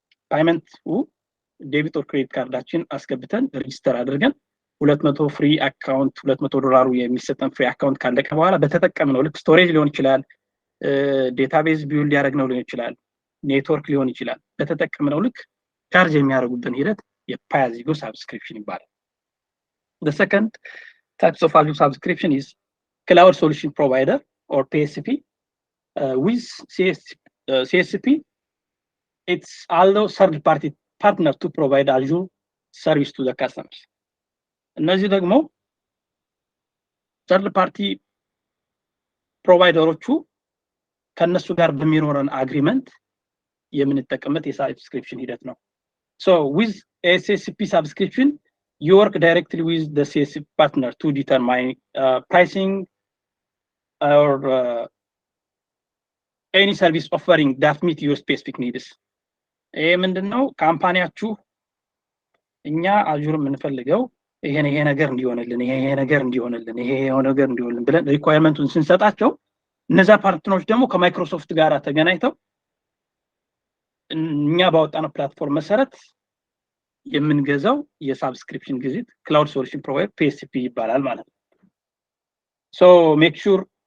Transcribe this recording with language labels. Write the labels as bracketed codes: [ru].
[am] ፓይመንት ዴቢት ኦር ክሬዲት ካርዳችን አስገብተን ሬጂስተር አድርገን 200 ፍሪ አካውንት $200 የሚሰጠን ፍሪ አካውንት ካለቀ በኋላ በተጠቀምነው ልክ ስቶሬጅ ሊሆን ይችላል፣ ዴታቤዝ ቢውልድ ያደረግነው ሊሆን ይችላል፣ ኔትወርክ ሊሆን ይችላል። በተጠቀምነው ልክ ቻርጅ የሚያደርጉብን ሂደት የፓያዚጎ ሳብስክሪፕሽን ይባላል። [en] The second types of Azure subscription is cloud solution provider or PSP. With CSP, it's allow third-party partner to provide Azure service to the customers. [am] እነዚህ ደግሞ third party ፕሮቫይደሮቹ ከነሱ ጋር በሚኖረን አግሪመንት የምንጠቀምበት የሳብስክሪፕሽን ሂደት ነው። [en] So with SSP subscription, you work directly with the CSP partner to determine pricing or any service offering that meet your specific needs. [am] ይሄ ምንድነው? ካምፓኒያችሁ እኛ አዙር የምንፈልገው ይሄ ነገር እንዲሆንልን ይሄ ነገር እንዲሆንልን ብለን ሪኳየርመንቱን ስንሰጣቸው እነዛ ፓርትነሮች ደግሞ ከማይክሮሶፍት ጋር ተገናኝተው እኛ ባወጣነው ፕላትፎርም መሰረት የምንገዛው የሳብስክሪፕሽን ግዝት ክላውድ ሶሉሽን ፕሮቫይደር PSP ይባላል ማለት ነው። So make sure